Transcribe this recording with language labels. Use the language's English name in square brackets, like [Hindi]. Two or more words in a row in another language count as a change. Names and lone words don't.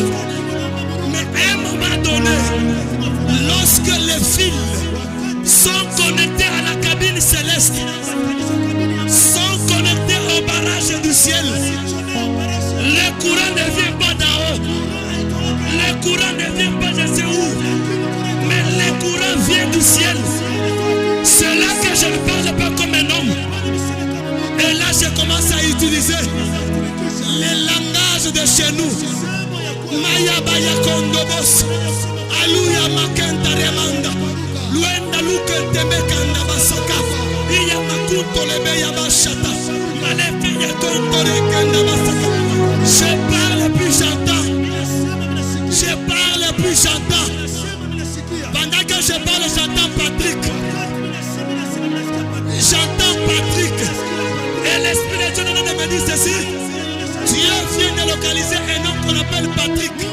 [French] Mais à un moment donné, lorsque les fils sont connectés à la cabine céleste, sont connectés au barrage du ciel, le courant ne vient pas d'en haut. Le courant ne vient pas de sais où. Mais le courant vient du ciel. C'est là que je ne parle pas comme un homme. Et là, je commence à utiliser les langages de chez nous. Maya Baya Kondobos. Aluya Makenta Remanda. Luenda Luke Temekanda Basaka. Iya Makuto Lebeya Bashata. Malefiya Kontore Kenda Basaka. Je parle puis j'entends. Je parle puis j'entends. Pendant que je parle, j'entends Patrick. J'entends Patrick. Et l'Esprit de Dieu me dit ceci. Dieu vient de localiser un homme qu'on appelle Patrick.